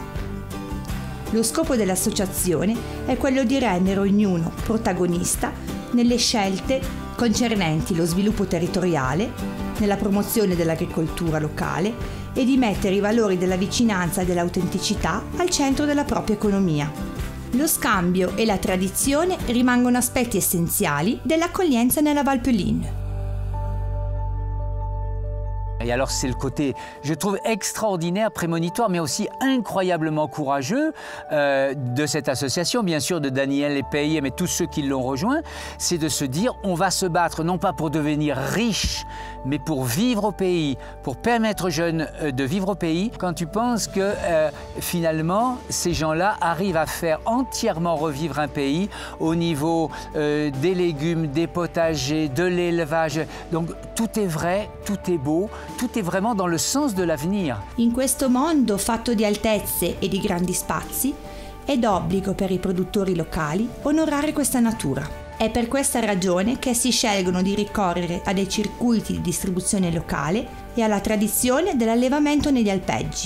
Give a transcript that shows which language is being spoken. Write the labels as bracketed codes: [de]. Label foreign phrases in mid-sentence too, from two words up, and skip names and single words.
[it] Lo scopo dell'associazione è quello di rendere ognuno protagonista nelle scelte concernenti lo sviluppo territoriale, nella promozione dell'agricoltura locale e di mettere i valori della vicinanza e dell'autenticità al centro della propria economia. Lo scambio e la tradizione rimangono aspetti essenziali dell'accoglienza nella Valpelline. [fr] Et alors c'est le côté, je trouve, extraordinaire, prémonitoire, mais aussi incroyablement courageux de cette association, bien sûr de Daniel Lepeye, mais tous ceux qui l'ont rejoint, c'est de se dire on va se battre non pas pour devenir riche, mais pour vivre au pays, pour permettre aux jeunes de vivre au pays. Quand tu penses que finalement ces gens-là arrivent à faire entièrement revivre un pays au niveau des légumes, des potagers, de l'élevage, donc tout est vrai, tout est beau. [it] Tutto è [fr] vraiment dans le sens de l'avenir. [it] In questo mondo fatto di altezze e di grandi spazi, è d'obbligo per i produttori locali onorare questa natura. È per questa ragione che essi scelgono di ricorrere a dei circuiti di distribuzione locale e alla tradizione dell'allevamento negli alpeggi.